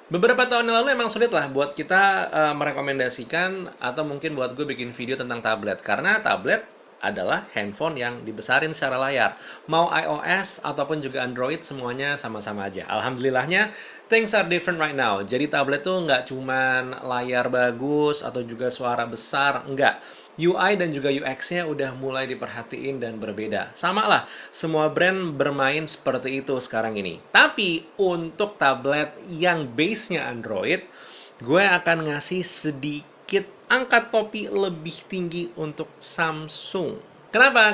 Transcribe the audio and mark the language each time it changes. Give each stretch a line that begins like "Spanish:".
Indonesian: Beberapa tahun yang lalu emang sulit lah buat kita merekomendasikan atau mungkin buat gue bikin video tentang tablet, karena tablet adalah handphone yang dibesarin secara layar. Mau iOS ataupun juga Android, semuanya sama-sama aja.
English: Alhamdulillahnya, things are different right now.
Indonesian: Jadi tablet tuh nggak cuman layar bagus atau juga suara besar, enggak. UI dan juga UX-nya udah mulai diperhatiin dan berbeda. Sama lah, semua brand bermain seperti itu sekarang ini. Tapi untuk tablet yang base-nya Android, gue akan ngasih sedikit angkat topi lebih tinggi untuk Samsung. Kenapa?